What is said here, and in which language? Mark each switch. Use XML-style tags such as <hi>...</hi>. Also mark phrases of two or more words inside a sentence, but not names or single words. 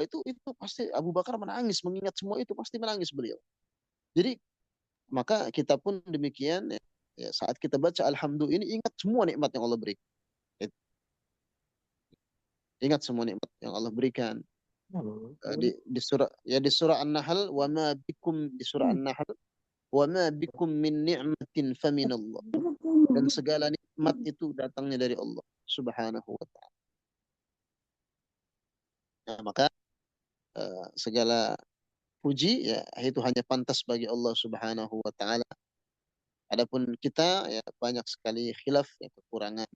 <id>Itu pasti Abu Bakar menangis. Mengingat semua itu pasti menangis beliau. Jadi maka kita pun demikian. Ya, saat kita baca Alhamdulillah ini ingat semua nikmat yang Allah berikan. Ingat semua nikmat yang Allah berikan. Di surah An-Nahl</id> <ar>وما بكم</ar> <id>di surah An-Nahl</id> <ar>وما بكم من نعمة فمن الله.</ar> <id>Dan segala nikmat itu datangnya dari Allah</id> <ar>سبحانه وتعالى.</ar> <id>Nah, maka segala puji ya itu hanya pantas bagi Allah</id> <ar>سبحانه وتعالى.</ar> <id>Adapun kita ya banyak sekali khilaf ya, kekurangan.</id>